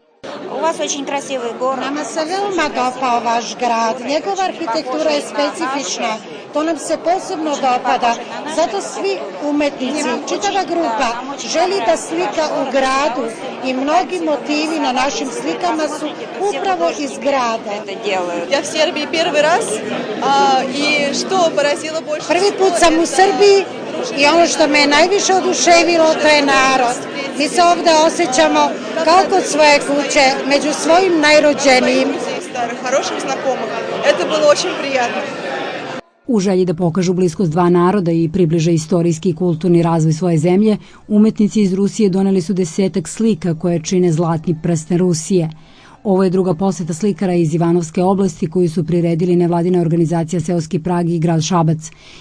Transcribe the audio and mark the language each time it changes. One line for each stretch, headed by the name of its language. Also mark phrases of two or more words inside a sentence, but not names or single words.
Serbian: Nama se veoma dopao vaš grad, njegova arhitektura je specifična, to nam se posebno dopada, zato svi umetnici, čitava grupa želi da slika u gradu i mnogi motivi na našim slikama su upravo iz grada.
Russian: Я в Сербии первый раз и что поразило больше.
Serbian: Prvi put sam u Srbiji i ono što me najviše oduševilo to je narod. Mi se ovde osjećamo kao kod svoje kuće, među svojim najrođenijim.
Russian: Хороших знакомых. Это было очень приятно.
Serbian: U želji da pokažu bliskost dva naroda i približe istorijski i kulturni razvoj svoje zemlje, umetnici iz Rusije doneli su 10 slika koje čine zlatni prsten Rusije. Ovo je druga poseta slikara iz Ivanovske oblasti koju su priredili nevladina organizacija Seoski Prag i grad Šabac.